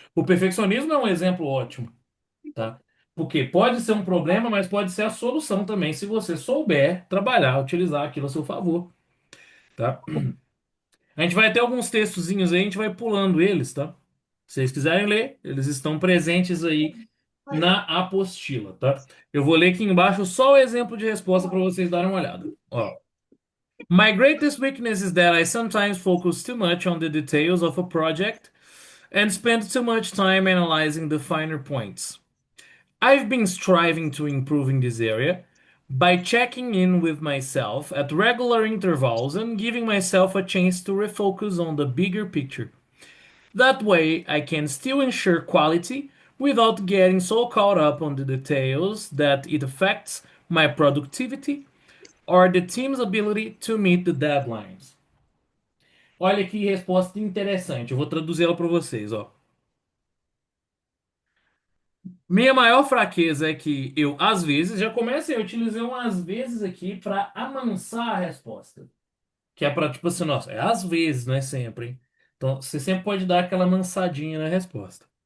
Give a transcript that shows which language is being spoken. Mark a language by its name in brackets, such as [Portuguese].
[Portuguese] O perfeccionismo é um exemplo ótimo, tá? Porque pode ser um problema, mas pode ser a solução também, se você souber trabalhar, utilizar aquilo a seu favor, tá? A gente vai ter alguns textozinhos aí, a gente vai pulando eles, tá? Se vocês quiserem ler, eles estão presentes aí na apostila, tá? Eu vou ler aqui embaixo só o exemplo de resposta para vocês darem uma olhada. Ó. [English] My greatest weakness is that I sometimes focus too much on the details of a project and spend too much time analyzing the finer points. I've been striving to improve in this area by checking in with myself at regular intervals and giving myself a chance to refocus on the bigger picture. That way, I can still ensure quality without getting so caught up on the details that it affects my productivity or the team's ability to meet the deadlines. [Portuguese] Olha que resposta interessante. Eu vou traduzir ela para vocês, ó. Minha maior fraqueza é que eu, às vezes, já comecei, eu utilizei um às vezes aqui para amansar a resposta. Que é para, tipo assim, nossa, é às vezes, não é sempre, hein? Então, você sempre pode dar aquela mansadinha na resposta.